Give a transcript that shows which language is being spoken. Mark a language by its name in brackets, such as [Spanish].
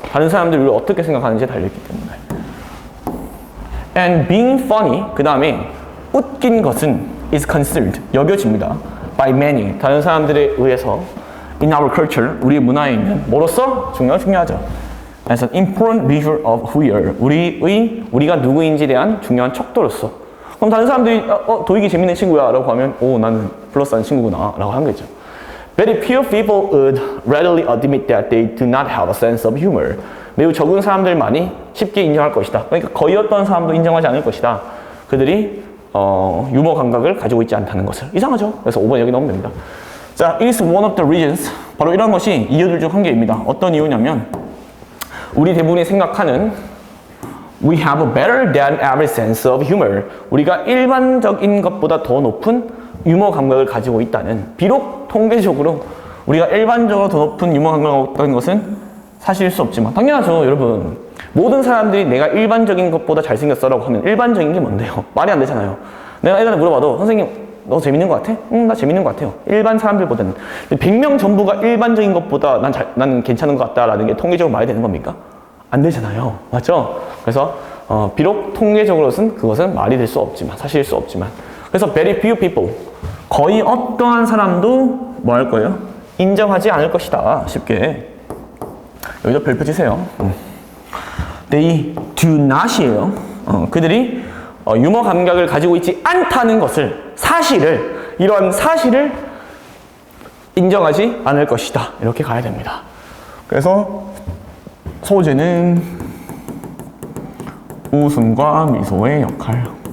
[Korean] 다른 사람들이 우리를 어떻게 생각하는지에 달려있기 때문에. [English] And being funny. [Korean] 그 다음에 웃긴 것은 [English] is considered. [Korean] 여겨집니다. [English] by many. [Korean] 다른 사람들에 의해서 [English] in our culture. [Korean] 우리의 문화에 있는 뭐로서? 중요하죠. [English] as an important visual of who we are. [Korean] 우리가 누구인지에 대한 중요한 척도로서. 그럼 다른 사람들이 도익이 재밌는 친구야 라고 하면 나는 플러스한 친구구나 라고 하는 거죠. [English] Very few people would readily admit that they do not have a sense of humor. [Korean] 매우 적은 사람들만이 쉽게 인정할 것이다. 그러니까 거의 어떤 사람도 인정하지 않을 것이다. 그들이 유머 감각을 가지고 있지 않다는 것을. 이상하죠? 그래서 5번 여기 넣으면 됩니다. [English] 자, it is one of the reasons. [Korean] 바로 이런 것이 이유들 중 한 개입니다. 어떤 이유냐면 우리 대부분이 생각하는 [English] We have a better than average sense of humor. [Korean] 우리가 일반적인 것보다 더 높은 유머 감각을 가지고 있다는. 비록 통계적으로 우리가 일반적으로 더 높은 유머 감각을 갖고 있다는 것은 사실일 수 없지만 당연하죠, 여러분. 모든 사람들이 내가 일반적인 것보다 잘생겼어라고 하면 일반적인 게 뭔데요? 말이 안 되잖아요. 내가 예전에 물어봐도 선생님 너 재밌는 것 같아? 응, 나 재밌는 것 같아요. 일반 사람들보다는. 100명 전부가 일반적인 것보다 난 괜찮은 것 같다라는 게 통계적으로 말이 되는 겁니까? 안 되잖아요. 맞죠? 그래서 비록 통계적으로는 그것은 말이 될 수 없지만 사실일 수 없지만 그래서 [English] very few people [Korean] 거의 어떠한 사람도 뭐 할 거예요? 인정하지 않을 것이다. 쉽게 여기다 별표 치세요. [English] They do not이에요. [Korean] 그들이 유머 감각을 가지고 있지 않다는 것을 이러한 사실을 인정하지 않을 것이다. 이렇게 가야 됩니다. 그래서 소재는 웃음과 미소의 역할.